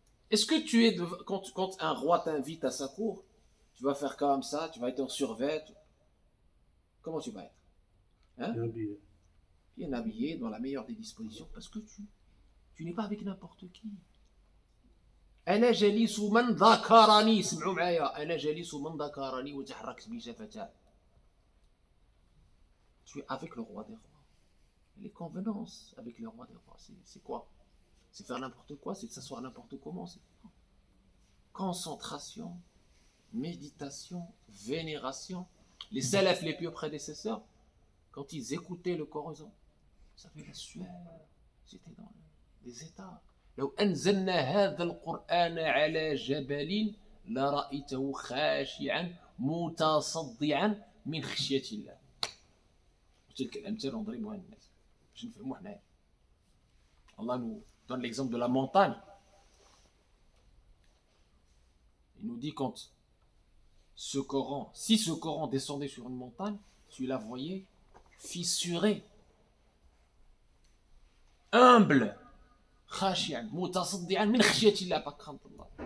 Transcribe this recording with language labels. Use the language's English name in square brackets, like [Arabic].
[French] Est-ce que tu es, quand un roi t'invite à sa cour, tu vas faire comme ça, tu vas être en survêt? Comment tu vas être? Hein? Bien habillé, dans la meilleure des dispositions, parce que tu n'es pas avec n'importe qui. [Arabic] أنا جليس من ذكرني. اسمعوا معايا. أنا جليس من ذكرني وتحركت بشفتاه. [French] Tu es avec le roi des rois. Les convenances avec le roi des rois, c'est quoi? C'est faire n'importe quoi, c'est de s'asseoir n'importe comment. Concentration, méditation, vénération. Les salafs, les plus prédécesseurs, quand ils écoutaient le Coran, ils avaient la sueur. Ils étaient dans des états. [Arabic] لو أنزلنا هذا القرآن على جبل لرأيته خاشعا متصدعا من خشية الله. تلك الأمثال نضربها للناس باش نفهموا حنايا. [French] Allah nous donne l'exemple de la montagne. Il nous dit quand si ce Coran descendait sur une montagne, tu la voyais fissurée, humble, [Arabic] khashi'an, mutasaddi'an min khashiyatillah, [French] pas crainte d'Allah.